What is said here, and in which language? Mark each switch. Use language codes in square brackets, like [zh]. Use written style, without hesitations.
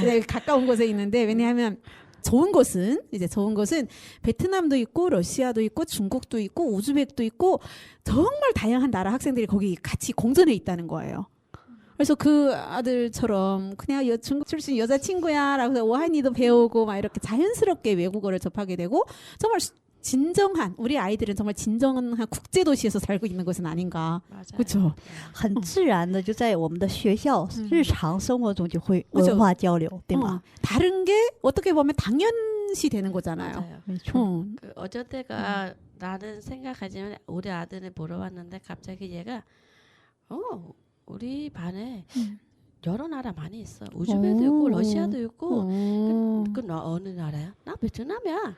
[ko] 네, 가까운 곳에 있는데 왜냐하면 좋은 곳은 베트남도 있고 러시아도 있고 중국도 있고 우즈벡도 있고 정말 다양한 나라 학생들이 거기 같이 공존해 있다는 거예요. 그래서 그 아들처럼 그냥 중국 출신 여자친구야라고 해서 와인이도 배우고 막 이렇게 자연스럽게 외국어를 접하게 되고 정말 진정한 우리 아이들은 정말 진정한 국제 도시에서 살고 있는 것은 아닌가. 맞아요. 그렇죠. [zh] 很自然的就在我们的学校日常生活中就会文化交流，对吗？ [ko] 다른 게 어떻게 보면 당연시 되는 거잖아요. 맞아요. [zh] 没错， [ko] 그 어쩔 때가 나는 생각하지만 우리 아들을 보러 왔는데 갑자기 얘가 우리 반에 여러 나라 많이 있어. 우즈베도 있고 러시아도 있고 너 어느 나라야? 나 베트남이야.